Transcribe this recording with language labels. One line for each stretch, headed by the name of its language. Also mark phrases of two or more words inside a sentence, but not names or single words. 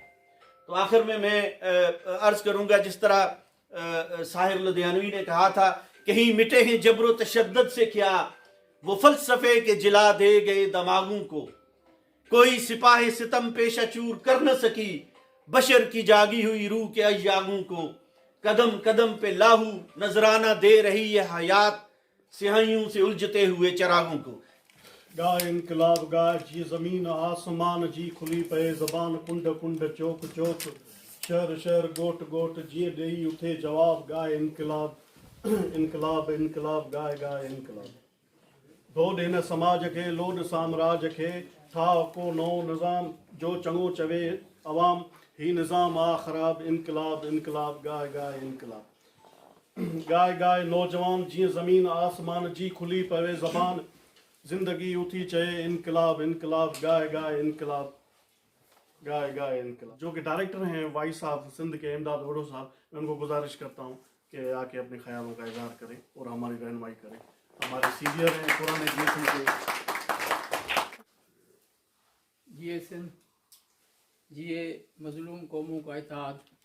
Urdu: تو آخر میں میں عرض کروں گا، جس طرح ساحر لدھیانوی نے کہا تھا، کہیں مٹے ہیں جبرو تشدد سے کیا، وہ فلسفے کے جلا دے گئے دماغوں کو، کوئی سپاہی ستم پیشہ چور کر نہ سکی، بشر کی جاگی ہوئی روح کے ایاغوں کو، قدم قدم پہ لہو نذرانہ دے رہی ہے حیات، سیاہیوں سے الجھتے ہوئے چراغوں کو.
Sindhi: गाय इनकलाब गाय जी ज़मीन आसमान जी खुली पे ज़बान, कुंड कुंड चौक चौक शहर शहर गोट गोट जी ॾेई उथे जवाब, गाय इनकलाब इनकलाब इनकलाब गाय गाय इनकलाब। दो ॾिन समाज खे लोड साम्राज खे, था को नओ निज़ाम जो चङो चवे अवाम, ही निज़ाम आ ख़राब, इनकलाब इनकलाब गाय गाय इनकलाब। गाय गाय नौजवान जीअं ज़मीन आसमान जी खुली पवे ज़बान, ज़िंदगी उथी चए इनकलाब इनकलाब गाय गाय इनकलाब गाय गाय इनकलाब।
Urdu: جو کہ ڈائریکٹر ہیں وائس آف سندھ کے امداد اوڈو صاحب، میں ان کو گزارش کرتا ہوں کہ آ کے اپنے خیالوں کا اظہار کریں اور ہماری رہنمائی کریں. ہمارے سینئر ہیں پرانے جی ایس این کے. جی ایس این جیے مظلوم قوموں کا اتحاد.